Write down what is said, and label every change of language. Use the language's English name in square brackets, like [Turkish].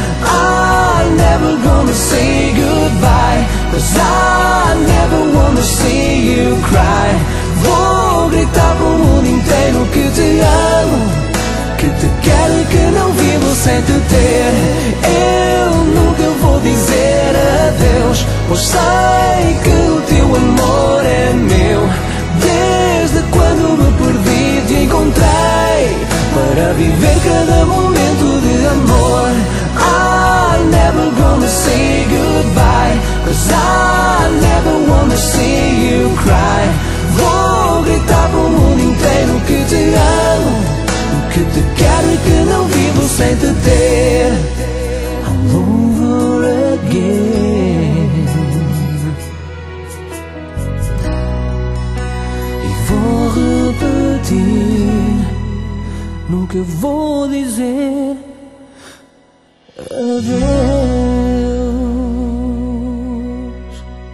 [English] I'm never gonna say goodbye, 'cause I never wanna see you cry. [Portuguese] Vou gritar pro mundo inteiro que te amo, que te quero e que não vivo sem te ter. Eu nunca vou dizer adeus, pois sei que o teu amor é meu. Desde quando me perdi te encontrei para viver cada momento de amor. [English] I'm never gonna say goodbye, 'cause I never wanna see you cry. [Portuguese] Vou gritar pro mundo inteiro que te amo, que te quero e que não vivo sem te ter. [English] All over again. [Portuguese] E vou repetir, nunca vou dizer adeus.